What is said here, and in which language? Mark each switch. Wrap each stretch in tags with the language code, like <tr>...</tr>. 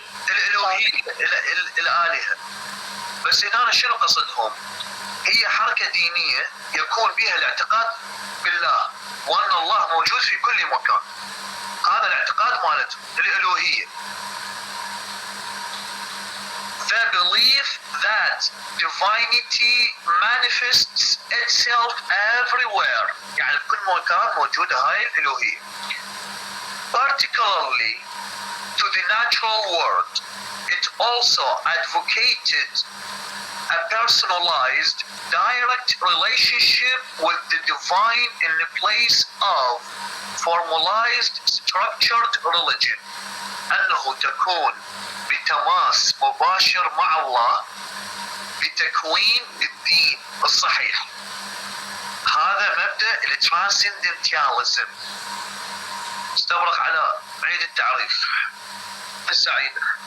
<ar>الألوهية. الآلهة. بس هنا شنو قصدهم؟ هي حركة دينية يكون بها الاعتقاد بالله وأن الله موجود في كل مكان. هذا الاعتقاد مالتهم الألوهية.</ar> <en>The belief that divinity manifests itself everywhere.</en> <ar>يعني كل مكان موجودة هاي الألوهية.</ar> <en>Particularly to the natural world. It also advocated a personalized, direct relationship with the divine in the place of formalized, structured religion.</en> <ar>أنه تكون بتماس مباشر مع الله بتكوين الدين الصحيح. هذا مبدأ الترانسندنتاليزم. استبرق على عيد التعريف السعيدة.</ar>